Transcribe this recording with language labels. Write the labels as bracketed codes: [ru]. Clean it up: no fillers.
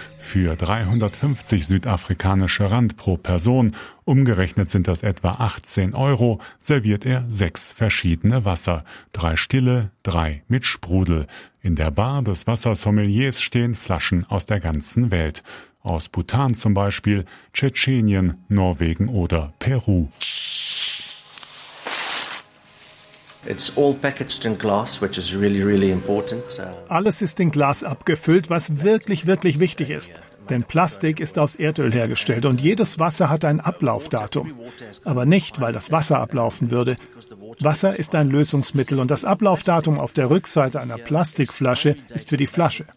[de] Für 350 südafrikanische Rand pro Person, umgerechnet sind das etwa 18 Euro, serviert er 6 verschiedene Wasser. 3 stille, 3 mit Sprudel. In der Bar des Wassersommeliers stehen Flaschen aus der ganzen Welt. Aus Bhutan zum Beispiel, Tschetschenien, Norwegen oder Peru. [en] It's all packaged in glass, which is really, really important. [de] Alles ist in Glas abgefüllt, was wirklich, wirklich wichtig ist. Denn Plastik ist aus Erdöl hergestellt und jedes Wasser hat ein Ablaufdatum. Aber nicht, weil das Wasser ablaufen würde. Wasser ist ein Lösungsmittel und das Ablaufdatum auf der Rückseite einer Plastikflasche ist für die Flasche.